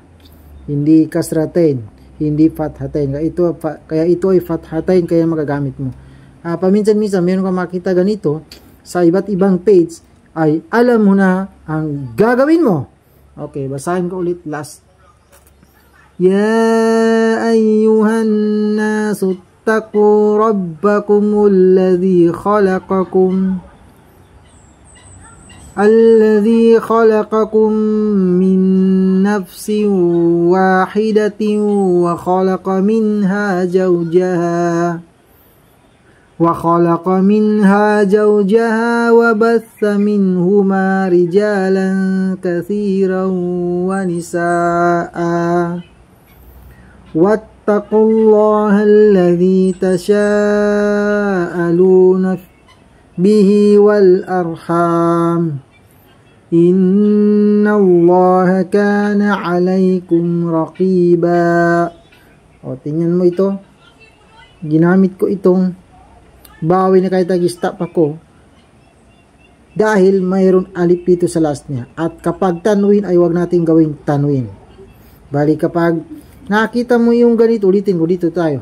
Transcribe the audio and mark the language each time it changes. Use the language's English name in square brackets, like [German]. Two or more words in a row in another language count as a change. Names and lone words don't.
[Filipino] Hindi kasratain, hindi fathatain. Kaya ito ay fathatain, kaya magagamit mo. Paminsan-minsan, meron ka makita ganito, sa iba't ibang page, ay alam mo na ang gagawin mo. Okay, basahin ko ulit last. [Arabic] يا أيها الناس اتقوا ربكم الذي خلقكم من نفس واحدة وخلق منها زوجها وخلق منها زوجها وبث منهما رجالا كثيرا ونساء واتقوا الله الذي تساءلون به والأرحام إن الله كان عليكم رقيبا. [Filipino] O, tingnan mo ito. Ginamit ko itong bawi na kahit nag-stop ako dahil mayroon alip dito sa last niya. At kapag tanwin ay wag natin gawing tanwin. Bali kapag nakita mo yung ganito, ulitin ko dito tayo.